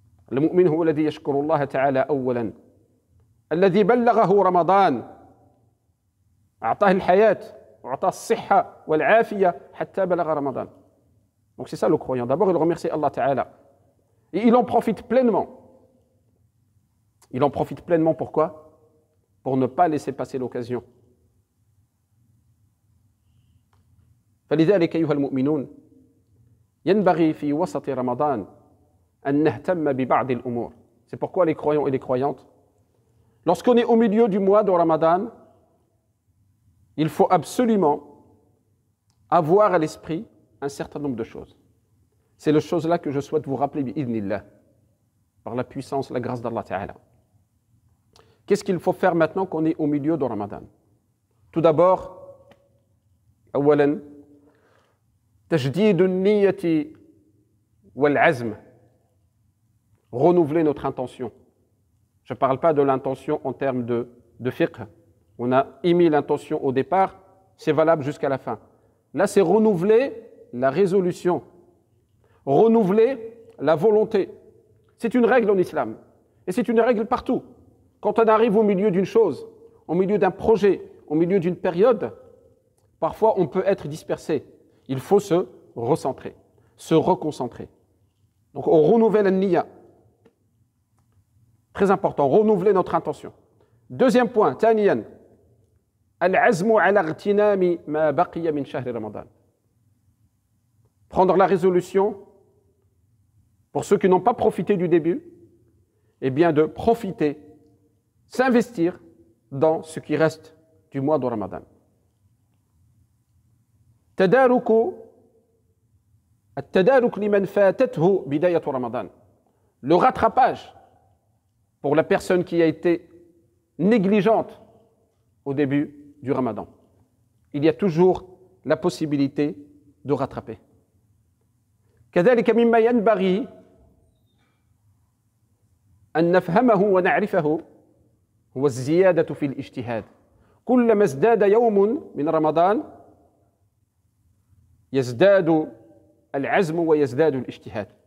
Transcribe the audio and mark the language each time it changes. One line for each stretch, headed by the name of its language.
Arabic: Le mu'min huwa alladhi yashkuru Allah Ta'ala awwalan alladhi ballaghahu Ramadan أعطاه الحياة وأعطاه الصحة والعافية حتى بلغ رمضان.
French: Donc c'est ça le croyant. D'abord il remercie Allah Ta'ala et il en profite pleinement. Il en profite pleinement pourquoi? Pour ne pas laisser passer l'occasion. فلذلك أيها المؤمنون ينبغي في وسط رمضان أن نهتم ببعض الأمور. C'est pourquoi les croyants et les croyantes, lorsqu'on est au milieu du mois de Ramadan, il faut absolument avoir à l'esprit un certain nombre de choses. C'est les choses-là que je souhaite vous rappeler, bi'idhnillah, par la puissance, la grâce d'Allah Ta'ala. Qu'est-ce qu'il faut faire maintenant qu'on est au milieu de Ramadan? Tout d'abord,
Arabic: أولاً, تجديد النية والعزم.
French: Renouveler notre intention. Je ne parle pas de l'intention en termes de fiqh. On a émis l'intention au départ, c'est valable jusqu'à la fin. Là, c'est renouveler la résolution, renouveler la volonté. C'est une règle en islam, et c'est une règle partout. Quand on arrive au milieu d'une chose, au milieu d'un projet, au milieu d'une période, parfois on peut être dispersé. Il faut se recentrer, se reconcentrer. Donc on renouvelle la niya. Très important, renouveler notre intention. Deuxième point, thaniyan.
Arabic: Al-azmu ala ightinami ma baqiya min shahri Ramadan.
French: Prendre la résolution, pour ceux qui n'ont pas profité du début, eh bien de profiter, s'investir dans ce qui reste du mois de Ramadan.
Arabic: تدارك التدارك لمن فاتته بداية رمضان.
French: Le rattrapage pour la personne qui a été négligente au début du Ramadan. Il y a toujours la possibilité de rattraper.
Arabic: كذلك مما ينبغي أن نفهمه ونعرفه هو الزيادة في الاجتهاد. كلما ازداد يوم من رمضان يزداد العزم ويزداد الاجتهاد.